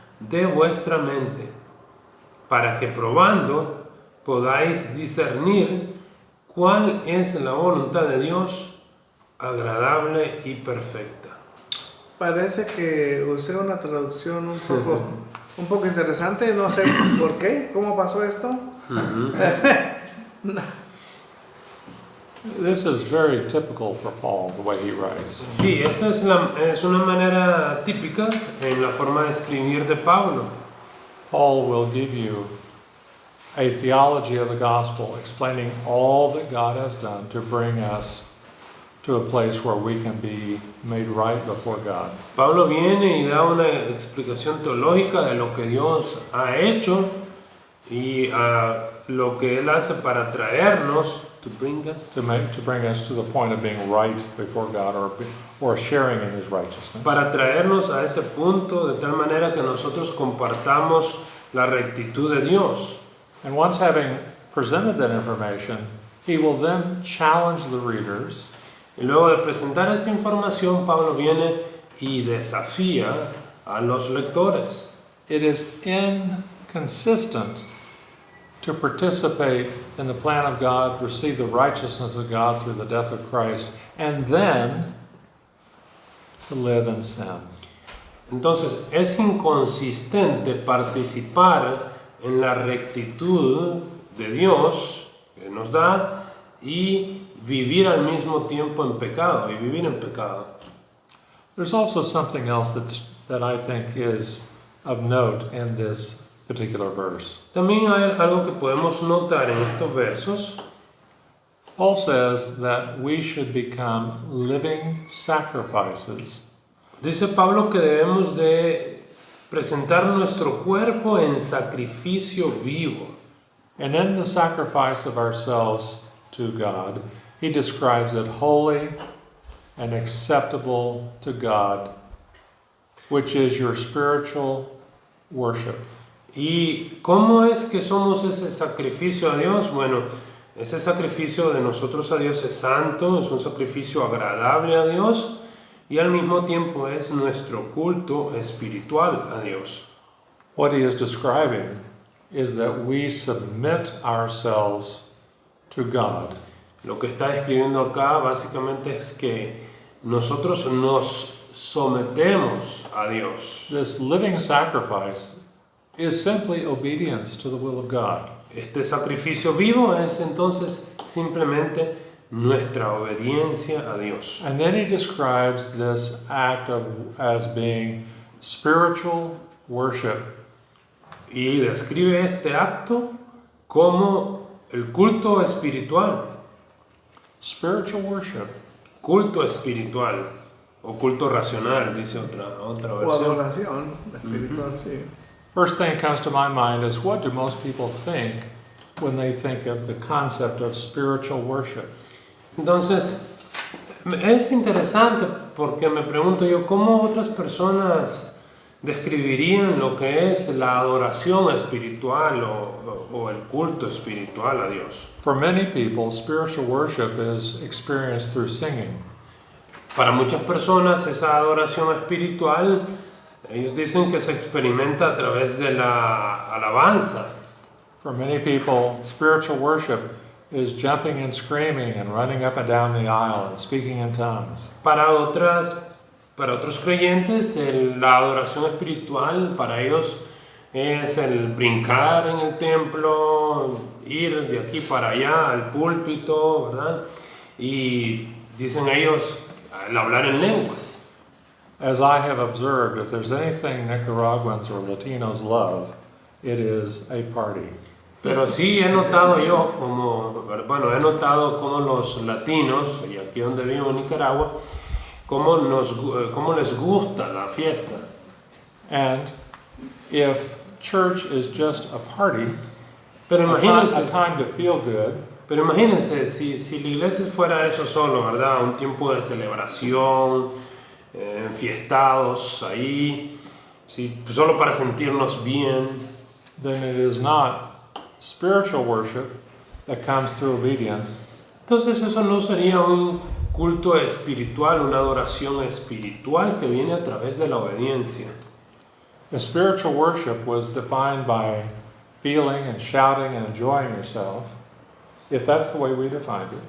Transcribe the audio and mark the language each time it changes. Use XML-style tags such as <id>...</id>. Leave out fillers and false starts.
<es>de vuestra mente, para que probando podáis discernir cuál es la voluntad de Dios, agradable y perfecta. Parece que usé una traducción un poco interesante, no sé por qué, cómo pasó esto.</es> <en>This is very typical for Paul, the way he writes.</en> <es>Sí, esta es una manera típica en la forma de escribir de Pablo.</es> <en>Paul will give you a theology of the gospel, explaining all that God has done to bring us to a place where we can be made right before God.</en> <es>Pablo viene y da una explicación teológica de lo que Dios ha hecho y lo que Él hace para traernos,</es> <en>to bring us To the point of being right before God or sharing in His righteousness.</en> <es>para traernos a ese punto de tal manera que nosotros compartamos la rectitud de Dios.</es> <en>And once having presented that information, he will then challenge the readers</en> <es>Y luego de presentar esa información, Pablo viene y desafía a los lectores.</es> <en>It is inconsistent to participate in the plan of God, receive the righteousness of God through the death of Christ, and then to live in sin.</en> <es>Entonces, es inconsistente participar en la rectitud de Dios que nos da y vivir al mismo tiempo en pecado y vivir en pecado.</es> <en>There's also something else that I think is of note in this particular verse.</en> <es>También hay algo que podemos notar en estos versos.</es> <en>Paul says that we should become living sacrifices.</en> <es>Dice Pablo que debemos de presentar nuestro cuerpo en sacrificio vivo.</es> <en>And in the sacrifice of ourselves to God, he describes it holy and acceptable to God, which is your spiritual worship.</en> <es>¿Y cómo es que somos ese sacrificio a Dios? Bueno, ese sacrificio de nosotros a Dios es santo, es un sacrificio agradable a Dios y al mismo tiempo es nuestro culto espiritual a Dios.</es> <en>What he is describing is that we submit ourselves to God.</en> <es>Lo que está describiendo acá básicamente es que nosotros nos sometemos a Dios.</es> <en>This living sacrifice is simply obedience to the will of God.</en> <es>Este sacrificio vivo es entonces simplemente nuestra obediencia a Dios.</es> <en>And then he describes this act as being spiritual worship.</en> <es>Y describe este acto como el culto espiritual.</es> <en>Spiritual worship.</en> <es>Culto espiritual o culto racional, dice otra O versión. adoración espiritual, sí.</es> <en>First thing that comes to my mind is, what do most people think when they think of the concept of spiritual worship?</en> <es>Entonces, es interesante porque me pregunto yo cómo otras personas describirían lo que es la adoración espiritual o el culto espiritual a Dios.</es> <en>For many people, spiritual worship is experienced through singing.</en> <es>Para muchas personas esa adoración espiritual, ellos dicen que se experimenta a través de la alabanza.</es> <en>For many people, spiritual worship is jumping and screaming and running up and down the aisle and speaking in tongues.</en> <es>Para otros creyentes, la adoración espiritual para ellos es el brincar en el templo, ir de aquí para allá al púlpito, ¿verdad? Y dicen ellos el hablar en lenguas.</es> <en>As I have observed, if there's anything Nicaraguans or Latinos love, it is a party.</en> <es>Pero sí he notado yo, he notado como los latinos, y aquí donde vivo en Nicaragua, cómo les gusta la fiesta.</es> <en>And if church is just a party,</en> <es>Pero a imagínense,</es> <en>time to feel good,</en> <es>si la iglesia fuera eso solo, ¿verdad? Un tiempo de celebración, enfiestados ahí, solo para sentirnos bien.</es> <en>then it is not spiritual worship that comes through obedience.</en> <es>Entonces eso no sería un culto espiritual, una adoración espiritual que viene a través de la obediencia.</es> <en>If spiritual worship was defined by feeling and shouting and enjoying yourself, if that's the way we defined it,</en>